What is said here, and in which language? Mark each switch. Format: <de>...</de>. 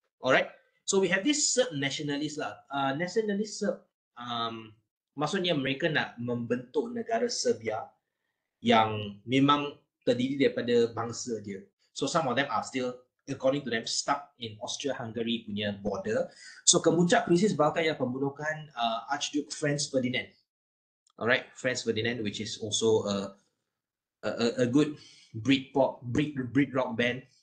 <en>All right, so we have this Serb nationalist lah.</en> <ms>Nationalist Serb, maksudnya mereka nak membentuk negara Serbia yang memang terdiri daripada bangsa dia.</ms> <en>So some of them are still, according to them, stuck in Austria-Hungary punya border.</en> <ms>So kemuncak krisis Balkan ialah pembunuhan Archduke Franz Ferdinand.</ms> <en>Alright, Franz Ferdinand, which is also a good Brit rock band.</en>